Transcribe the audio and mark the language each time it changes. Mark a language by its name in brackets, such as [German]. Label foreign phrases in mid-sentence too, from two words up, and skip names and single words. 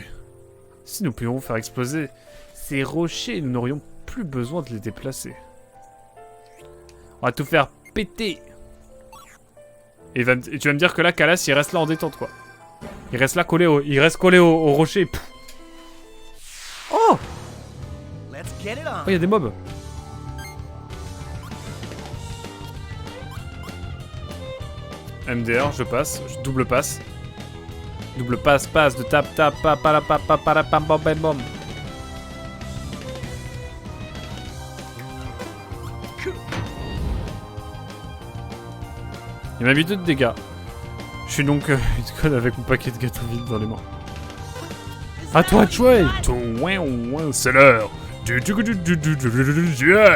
[French] Si nous pouvions faire exploser ces rochers, nous n'aurions plus besoin de les déplacer. On va tout faire péter. Et tu vas me dire que là, Kalas, il reste là en détente, quoi. Il reste là collé au rocher. Pff. Oh! [English] Let's get it on. [French] Oh, il y a des mobs. MDR, je passe. Je double passe. Double passe, passe, de tap, tap, pa, pa, la, pa, la, pam, bam, bam, bam. Il m'a mis 2 de dégâts. Je suis donc une conne avec mon paquet de gâteaux vides dans les mains. À toi de jouer. C'est l'heure du duel.